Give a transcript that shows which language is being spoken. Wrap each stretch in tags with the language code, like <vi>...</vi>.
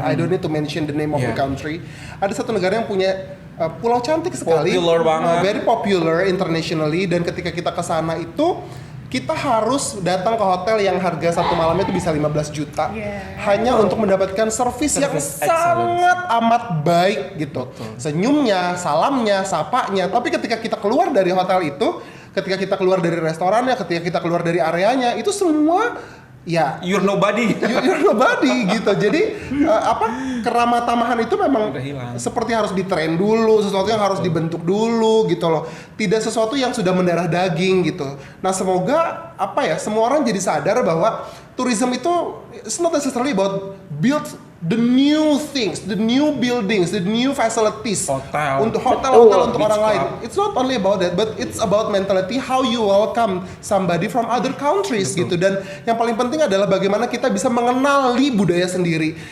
<en>I don't need to mention the name of the country.</en> <id>Ada satu negara yang punya pulau cantik sekali, popular banget,</id> <en>very popular internationally.</en> <id>Dan ketika kita ke sana itu kita harus datang ke hotel yang harga satu malamnya itu bisa 15 juta hanya untuk mendapatkan service yang sangat amat baik gitu. Senyumnya, salamnya, sapanya. Tapi ketika kita keluar dari hotel itu, ketika kita keluar dari restorannya, ketika kita keluar dari areanya, itu semua</id> <en>you're nobody. You're nobody gitu.</en> <id>Jadi keramah tamahan itu memang seperti harus ditrain dulu, sesuatu yang harus dibentuk dulu gitu loh. Tidak sesuatu yang sudah mendarah daging gitu. Nah, semoga semua orang jadi sadar bahwa tourism itu</id> <en>it's not necessarily about build the new things, the new buildings, the new facilities.</en> <id>Hotel untuk orang lain.</id> <en>It's not only about that, but it's about mentality, how you welcome somebody from other countries gitu.</en> <id>Dan yang paling penting adalah bagaimana kita bisa mengenali budaya sendiri.</id>